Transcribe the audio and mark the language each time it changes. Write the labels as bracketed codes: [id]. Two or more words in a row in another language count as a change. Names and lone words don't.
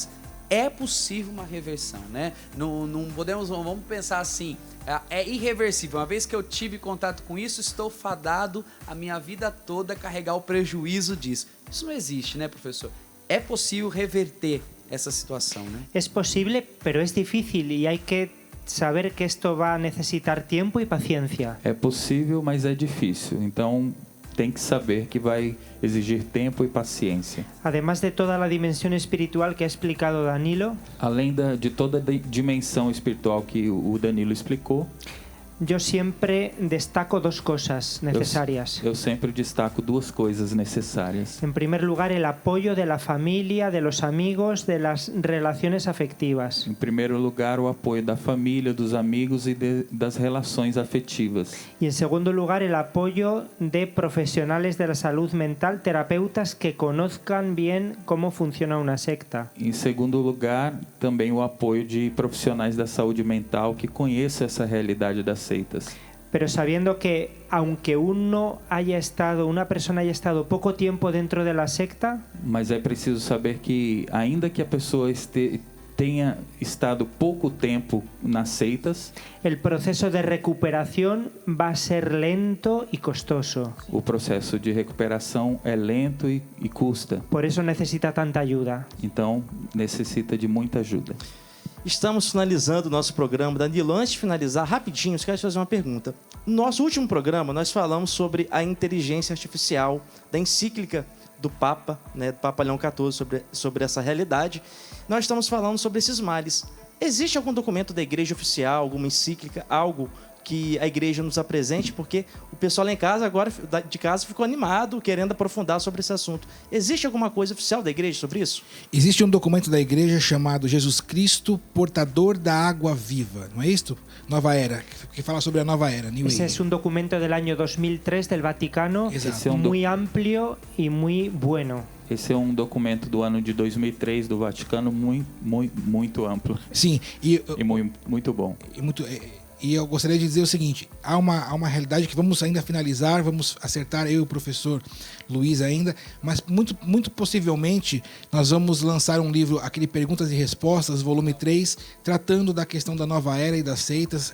[pt] É possível uma reversão, né? Não podemos, vamos pensar assim, é irreversível. Uma vez que eu tive contato com isso, estou fadado a minha vida toda a carregar o prejuízo disso. Isso não existe, né, professor? É possível reverter essa situação, né? [es] Es posible, pero es difícil y hay que saber que esto va a necesitar tiempo y paciencia. [pt] É possível, mas é difícil. Então, tem que saber que vai exigir tempo e paciência. [es] Además de toda la dimensión espiritual que ha explicado Danilo, [pt] Além de toda a dimensão espiritual que o Danilo explicou, [es] yo siempre destaco dos cosas necesarias. [pt] eu sempre destaco duas coisas necessárias. [es] En primer lugar, el apoyo de la familia, de los amigos, de las relaciones afectivas. [pt] Em primeiro lugar, o apoio da família, dos amigos e das relações afetivas. [es] Y en segundo lugar, el apoyo de profesionales de la salud mental, terapeutas que conozcan bien cómo funciona una secta. [pt] Em segundo lugar, também o apoio de profissionais da saúde mental que conheçam essa realidade das seitas. [es] Pero sabiendo que aunque una persona haya estado poco tiempo dentro de la secta, [pt] Mas é preciso saber que, ainda que a pessoa tenha estado pouco tempo nas seitas, [es] el proceso de recuperación va a ser lento y costoso. [pt] o processo de recuperação é lento e custa. [es] Por eso necesita tanta ayuda. [pt] Então, necessita de muita ajuda. Estamos finalizando o nosso programa. Danilo, antes de finalizar, rapidinho, eu quero te fazer uma pergunta. No nosso último programa, nós falamos sobre a inteligência artificial, da encíclica do Papa, né, do Papa Leão XIV, sobre essa realidade. Nós estamos falando sobre esses males. Existe algum documento da igreja oficial, alguma encíclica, algo que a igreja nos apresente? Porque o pessoal lá em casa, agora de casa, ficou animado, querendo aprofundar sobre esse assunto. Existe alguma coisa oficial da igreja sobre isso? Existe um documento da igreja chamado Jesus Cristo, portador da água viva, não é isto? Nova Era, que fala sobre a nova era, New [es] Ese Age. es un documento del año 2003 del Vaticano, Exacto. muy amplio y muy bueno. [pt] Esse é um documento do ano de 2003 do Vaticano muito amplo Sim, e muito bom. E eu gostaria de dizer o seguinte, há uma realidade que vamos ainda finalizar, vamos acertar, eu e o professor Luiz ainda, mas muito possivelmente nós vamos lançar um livro, aquele Perguntas e Respostas, volume 3, tratando da questão da nova era e das seitas.